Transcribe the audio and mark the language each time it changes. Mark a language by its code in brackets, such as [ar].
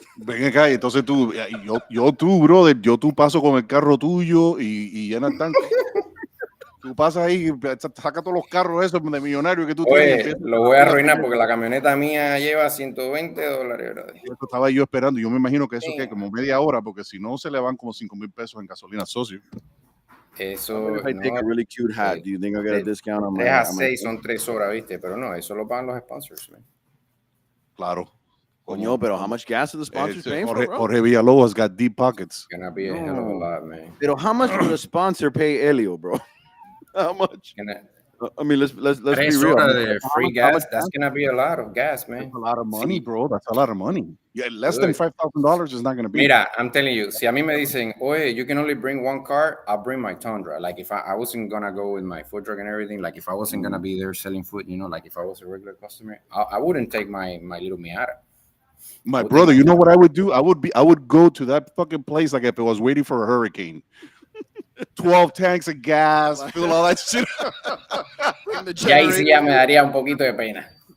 [es] Ven acá, y entonces tú, tú, brother, tú paso con el carro tuyo y llena el tanque. Tú pasas ahí, saca todos los carros esos de millonarios que tú tienes. Oye, lo voy a arruinar porque la camioneta mía lleva $120, bro. Eso estaba yo esperando. Yo me imagino que eso que como media hora, porque si no se le van como $5,000 en gasolina, socio. Eso. [en] If I take a really cute hat, do you think I'll get a discount on my? [es] 3 a 6 son 3 horas, ¿viste? Pero no, eso lo pagan los sponsors, man. Claro. Coño, pero [en] how much gas are the sponsors paying for, bro? Jorge Villalobos got deep pockets. It's gonna be a hell of a lot, man. Pero how much would a sponsor pay Elio, bro? How much? I mean, let's be [es] 3 [en] real. [es] horas de [en] free gas, that's gonna be a lot of gas, man. That's a lot of money, bro. That's a lot of money. Yeah, less than $5,000 is not going to be. Mira, I'm telling you, [es] si a mí me dicen, oye, [en] you can only bring 1 car, I'll bring my Tundra. Like if I wasn't gonna go with my food truck and everything, like if I wasn't gonna be there selling food, you know, like if I was a regular customer, I wouldn't take my little Miata. My brother, you know what I would do? I would go to that fucking place like if it was waiting for a hurricane. 12 tanks of gas, fill all that shit. [es] Y ahí sí ya me daría un poquito de pena.